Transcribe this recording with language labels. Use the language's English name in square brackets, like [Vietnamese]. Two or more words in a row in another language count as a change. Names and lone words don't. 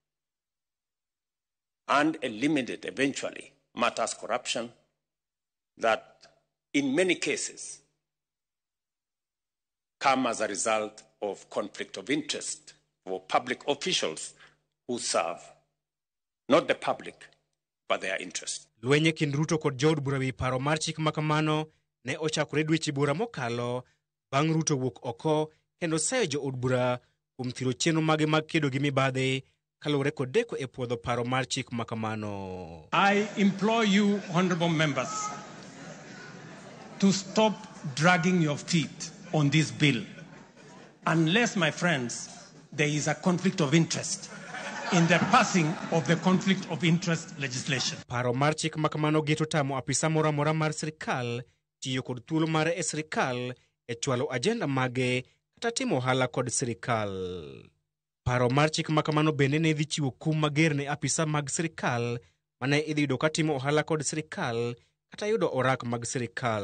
[English] and eliminate eventually matters corruption that in many cases come as a result of conflict of interest for public officials who serve not the public but their interest. [Luo (Kenya and Tanzania)] Lwenye kind Ruto kod jod bura wi paro mar chik makamano ne ochakore dweche bura mokalo bang' Ruto wuok oko kendo sayo jo od bura kuom thiro chenro mage mag kedo gi mibadhi kaluwore kod deko e puodho paro mar chik makamano. [English] I implore you, honorable members, to stop dragging your feet on this bill unless, my friends, there is a conflict of interest in the passing of the conflict of interest legislation. [Luo (Kenya and Tanzania)] Paro mar chik makamano geto tamo apisa mora mar sirikal tiyo kod thuolo mare e sirikal e chwalo ajenda mage kata timo ohala kod sirikal. Paro mar chik makamano bende ne dhi chiwo kum mager ne apisa mag sirikal mane idhi yudo ka timo ohala kod sirikal kata yudo orak mag sirikal.